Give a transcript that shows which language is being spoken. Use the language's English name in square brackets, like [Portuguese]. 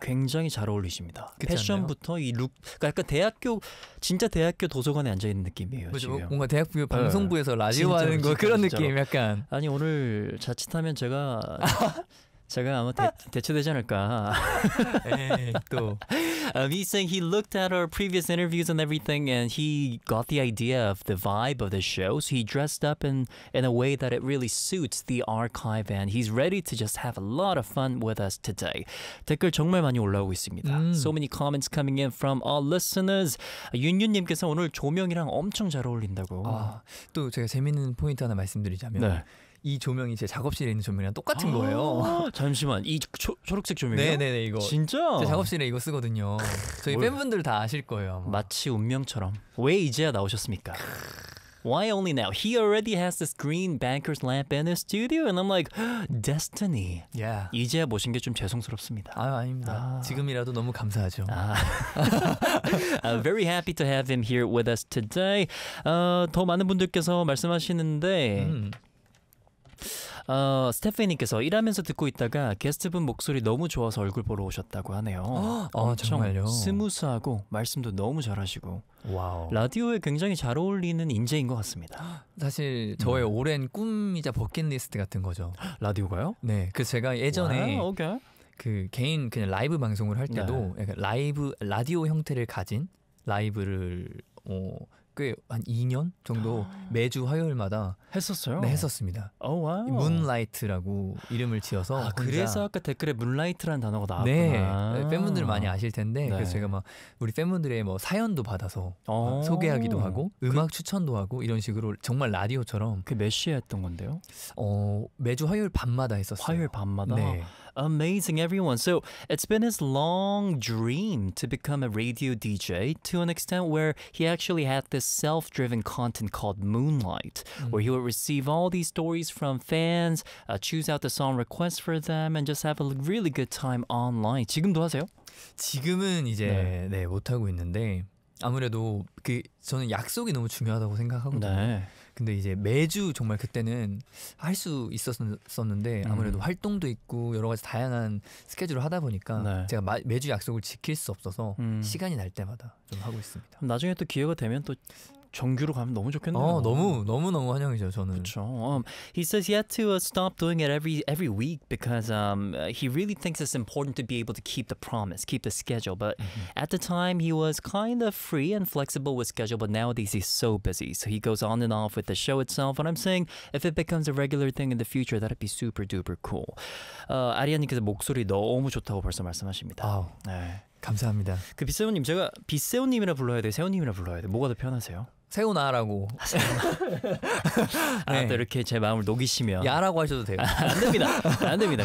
[Korean] 굉장히 잘 어울리십니다. 패션부터 이 룩, 그러니까 약간 대학교, 진짜 대학교 도서관에 앉아 있는 느낌이에요. 맞아, 지금 뭔가 대학교 방송부에서 네. 라디오 진짜로, 하는 거 그런 진짜로. 느낌 약간. 아니 오늘 자칫하면 제가 제가 아마 대체되지 않을까. 에이, 또 [English] He's saying he looked at our previous interviews and everything, and he got the idea of the vibe of the show. So he dressed up in a way that it really suits the archive, and he's ready to just have a lot of fun with us today. [Korean] 댓글 정말 많이 올라오고 있습니다. [English] So many comments coming in from our listeners. [Korean] 윤윤님께서 오늘 조명이랑 엄청 잘 어울린다고. 아, 또 제가 재밌는 포인트 하나 말씀드리자면. 네. 이 조명이 제 작업실에 있는 조명이랑 똑같은 거예요. 잠시만, 이 초록색 조명이요? 네네네, 이거. 진짜? 제 작업실에 이거 쓰거든요. 저희 팬분들 다 아실 거예요. 아마. 마치 운명처럼. 왜 이제야 나오셨습니까? [English] Why only now? He already has this green banker's lamp in his studio, and I'm like, destiny. Yeah. [Korean] 이제 모신 게 좀 죄송스럽습니다. 아, 아닙니다. 아. 지금이라도 너무 감사하죠. 아. [English] very happy to have him here with us today. [Korean] 더 많은 분들께서 말씀하시는데. 스테피니께서 일하면서 듣고 있다가 게스트분 목소리 너무 좋아서 얼굴 보러 오셨다고 하네요. 정말요? 스무스하고 말씀도 너무 잘하시고 와우. 라디오에 굉장히 잘 어울리는 인재인 것 같습니다. 사실 저의 오랜 꿈이자 버킷리스트 같은 거죠. 라디오가요? 네, 그래서 제가 예전에 와, 오케이. 그 개인 그냥 라이브 방송을 할 때도 네. 약간 라이브 라디오 형태를 가진 라이브를 꽤 한 2년 정도 매주 화요일마다 했었어요? 네, 했었습니다. 오, 와우. 문라이트라고 이름을 지어서 아, 그래서 아까 댓글에 문라이트라는 단어가 나왔구나. 네, 팬분들 많이 아실 텐데 네. 그래서 제가 막 우리 팬분들의 뭐 사연도 받아서 소개하기도 하고 음악 추천도 하고 이런 식으로 정말 라디오처럼 그게 몇 시에 했던 건데요? 매주 화요일 밤마다 했었어요. 화요일 밤마다? 네. [English] Amazing, everyone. So it's been his long dream to become a radio DJ to an extent where he actually had this self-driven content called Moonlight, where he would receive all these stories from fans, choose out the song requests for them, and just have a really good time online. [Korean] 지금도 하세요? 지금은 이제 네, 네 못하고 있는데 아무래도 그 저는 약속이 너무 중요하다고 생각하거든요. 네. 근데 이제 매주 정말 그때는 할 수 있었는데 아무래도 활동도 있고 여러 가지 다양한 스케줄을 하다 보니까 네. 제가 매주 약속을 지킬 수 없어서 시간이 날 때마다 좀 하고 있습니다. 나중에 또 기회가 되면 또 정규로 가면 너무 좋겠네요. 너무 환영이죠, 저는. 그렇죠. [English] He says he had to stop doing it every week because he really thinks it's important to be able to keep the promise, keep the schedule. But at the time, he was kind of free and flexible with schedule, but nowadays he's so busy. So he goes on and off with the show itself. And I'm saying, if it becomes a regular thing in the future, that'd be super duper cool. [Korean] 아리아님께서 목소리 너무 좋다고 벌써 말씀하십니다. 네. 감사합니다. 그 빗세우님, 제가 빗세우님이라 불러야 돼요? 세우님이라 불러야 돼요? 뭐가 더 편하세요? 세우나라고. 아, 네. 또 이렇게 제 마음을 녹이시면 야라고 하셔도 돼요. 안 됩니다. 안 됩니다.